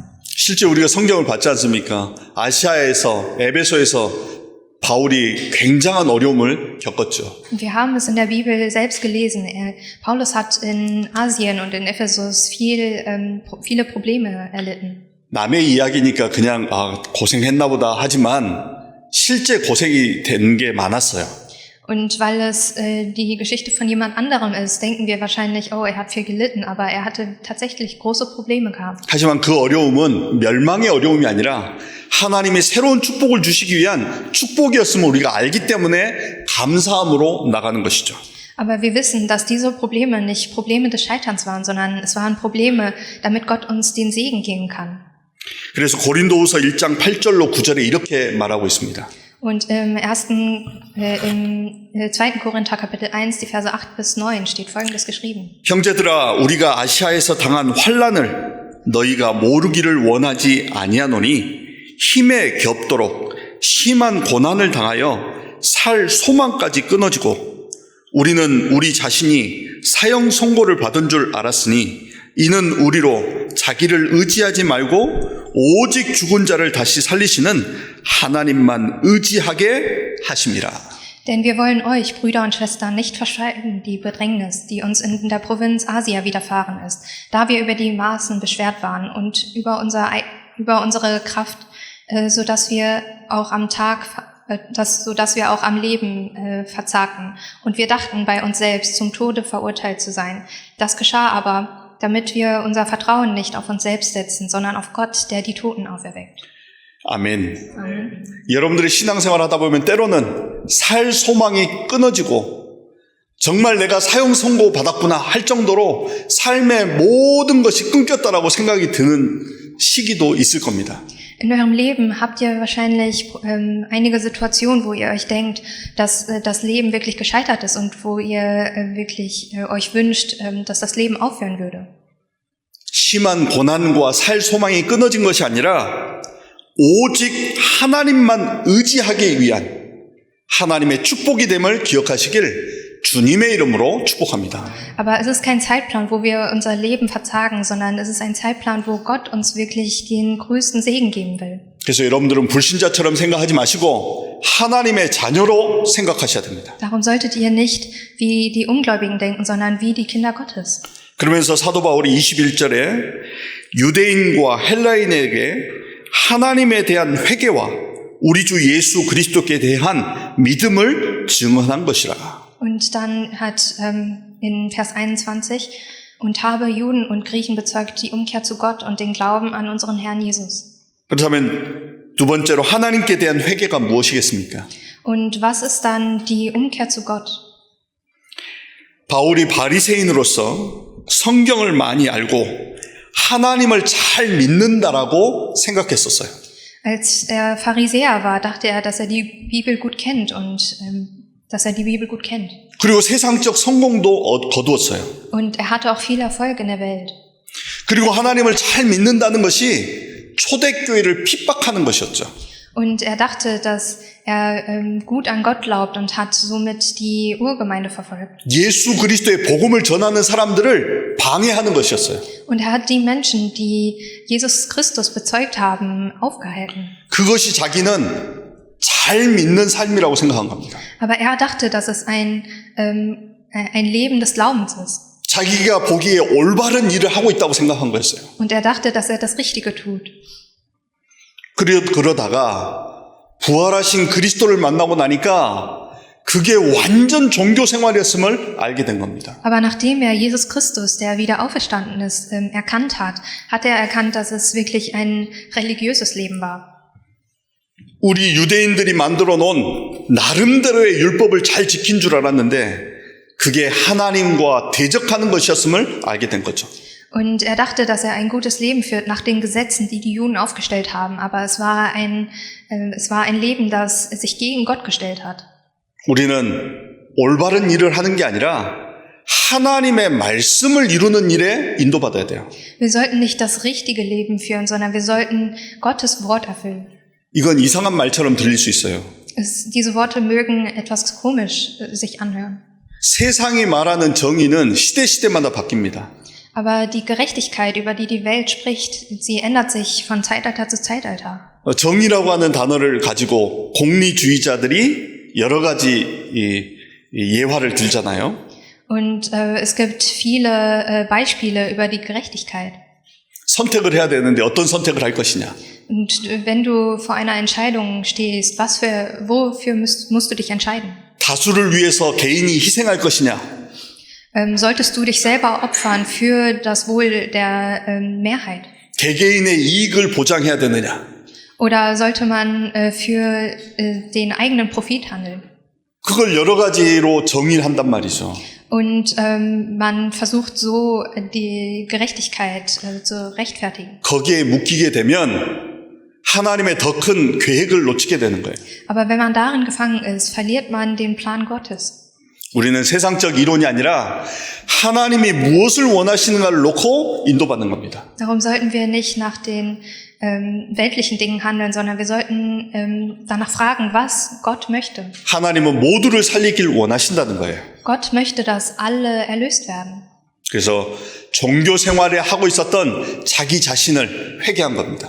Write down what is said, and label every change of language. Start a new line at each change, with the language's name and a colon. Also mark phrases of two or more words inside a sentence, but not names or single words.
Korean: 실제 우리가 성경을 봤지 않습니까? 아시아에서, 에베소에서 바울이 굉장한 어려움을 겪었죠.
German: Wir haben es in der Bibel selbst gelesen. Paulus hat in Asien und in Ephesus viele Probleme erlitten.
Korean: 남의 이야기니까 그냥 고생했나 보다 하지만 실제 고생이 된 게 많았어요.
German: Und weil es die Geschichte von jemand anderem ist, denken wir wahrscheinlich, oh, er hat viel gelitten, aber er hatte tatsächlich große Probleme gehabt.
Korean: 하지만 그 어려움은 멸망의 어려움이 아니라 하나님이 새로운 축복을 주시기 위한 축복이었음을 우리가 알기 때문에 감사함으로 나가는 것이죠.
German: Aber wir wissen, dass diese Probleme nicht Probleme des Scheiterns waren, sondern es waren Probleme, damit Gott uns den Segen geben kann.
Korean: 그래서 고린도후서 1장 8절로 9절에 이렇게 말하고 있습니다.
German: Und im 2. Korinther Kapitel 1, die Verse 8 bis 9 steht Folgendes geschrieben.
Korean: 형제들아, 우리가 아시아에서 당한 환난을 너희가 모르기를 원하지 아니하노니 힘에 겹도록 심한 고난을 당하여 살 소망까지 끊어지고 우리는 우리 자신이 사형 선고를 받은 줄 알았으니 이는 우리로 자기를 의지하지 말고 오직 죽은 자를 다시 살리시는 하나님만 의지하게 하심이라.
German: Denn wir wollen euch, Brüder und Schwestern, nicht verschweigen die Bedrängnis, die uns in der Provinz Asia widerfahren ist, da wir über die Maßen beschwert waren und über unsere Kraft, sodass wir auch am Leben verzagten. Und wir dachten bei uns selbst, zum Tode verurteilt zu sein. Das geschah aber, damit wir unser Vertrauen nicht auf uns selbst setzen, sondern auf Gott, der die Toten auferweckt.
Korean: 아멘.
German: Amen.
Korean: 여러분들이 신앙생활 하다 보면 때로는 살 소망이 끊어지고 정말 내가 사형 선고 받았구나 할 정도로 삶의 모든 것이 끊겼다라고 생각이 드는 시기도 있을 겁니다.
German: In eurem Leben habt ihr wahrscheinlich einige Situationen, wo ihr euch denkt, dass das Leben wirklich gescheitert ist und wo ihr wirklich euch wünscht, dass das Leben aufhören würde.
Korean: 심한 고난과 살 소망이 끊어진 것이 아니라 오직 하나님만 의지하기 위한 하나님의 축복이 됨을 기억하시길 주님의 이름으로 축복합니다.
German: Aber es ist kein Zeitplan, wo wir unser Leben verzagen, sondern es ist ein Zeitplan, wo Gott uns wirklich den größten Segen geben will.
Korean: 그래서 여러분들은 불신자처럼 생각하지 마시고 하나님의 자녀로 생각하셔야 됩니다.
German: Darum solltet ihr nicht wie die Ungläubigen denken, sondern wie die Kinder Gottes.
Korean: 그러면서 사도 바울이 21절에 유대인과 헬라인에게 하나님에 대한 회개와 우리 주 예수 그리스도께 대한 믿음을 증언한 것이라.
German: Und dann hat in Vers 21, und habe Juden und Griechen bezeugt die Umkehr zu Gott und den Glauben an unseren Herrn Jesus.
Korean: 그렇다면 두 번째로 하나님께 대한 회개가 무엇이겠습니까?
German: Und was ist dann die Umkehr zu Gott?
Korean: 바울이 바리새인으로서 성경을 많이 알고 하나님을 잘 믿는다라고 생각했었어요.
German: Als er Pharisäer war, dachte er, dass er die Bibel gut kennt und dass er die Bibel gut kennt.
Korean: 그리고 세상적 성공도 거두었어요.
German: Und er hatte auch viel Erfolg in der Welt.
Korean: 그리고 하나님을 잘 믿는다는 것이 초대교회를 핍박하는 것이었죠.
German: Und er dachte, dass er gut an Gott glaubt und hat somit die Urgemeinde verfolgt.
Korean: 예수 그리스도의 복음을 전하는 사람들을 방해하는 것이었어요.
German: Und er hat die Menschen, die Jesus Christus bezeugt haben, aufgehalten.
Korean: 그것이 자기는 잘 믿는 삶이라고 생각한 겁니다.
German: Aber er dachte, dass es ein Leben des Glaubens ist.
Korean: 자기가 보기에 올바른 일을 하고 있다고 생각한 거였어요.
German: Und er dachte, dass er das Richtige tut.
Korean: 그러다가 부활하신 그리스도를 만나고 나니까 그게 완전 종교 생활이었음을 알게 된 겁니다.
German: Aber nachdem er Jesus Christus, der wieder auferstanden ist, erkannt hat, hat er erkannt, dass es wirklich ein religiöses Leben war.
Korean: 우리 유대인들이 만들어 놓은 나름대로의 율법을 잘 지킨 줄 알았는데 그게 하나님과 대적하는 것이었음을 알게 된 거죠.
German: Und er dachte, dass er ein gutes Leben führt nach den Gesetzen, die die Juden aufgestellt haben. Aber es war ein Leben, das sich gegen Gott gestellt hat.
Korean: 우리는 올바른 일을 하는 게 아니라 하나님의 말씀을 이루는 일에 인도받아야 돼요.
German: Wir sollten nicht das richtige Leben führen, sondern wir sollten Gottes Wort erfüllen.
Korean: 이건 이상한 말처럼 들릴 수 있어요.
German: Diese Worte mögen etwas komisch sich anhören.
Korean: 세상이 말하는 정의는 시대마다 바뀝니다.
German: Aber die Gerechtigkeit, über die die Welt spricht, sie ändert sich von Zeitalter zu Zeitalter.
Korean: 정의라고 하는 단어를 가지고 공리주의자들이 여러 가지 예화를 들잖아요.
German: Und es gibt viele Beispiele über die Gerechtigkeit.
Korean: 선택을 해야 되는데 어떤 선택을 할 것이냐.
German: Und wenn du vor einer Entscheidung stehst, wofür musst du dich entscheiden?
Korean: 다수를 위해서 개인이 희생할 것이냐.
German: Solltest du dich selber opfern für das Wohl der Mehrheit?
Korean: 개개인의 이익을 보장해야 되느냐.
German: Oder sollte man für den eigenen Profit handeln?
Korean: 그걸 여러 가지로 정의를 한단 말이죠.
German: Und man versucht so die Gerechtigkeit zu rechtfertigen.
Korean: 거기에 묶이게 되면 하나님의 더 큰 계획을 놓치게 되는 거예요.
German: Aber wenn man darin gefangen ist, verliert man den Plan Gottes.
Korean: 우리는 세상적 이론이 아니라 하나님이 무엇을 원하시는가를 놓고 인도받는 겁니다.
German: Darum sollten wir nicht nach den weltlichen Dingen handeln, sondern wir sollten danach fragen, was Gott möchte.
Korean: 하나님은 모두를 살리길 원하신다는 거예요.
German: Gott möchte, dass alle erlöst werden.
Korean: 그래서 종교 생활에 하고 있었던 자기 자신을 회개한 겁니다.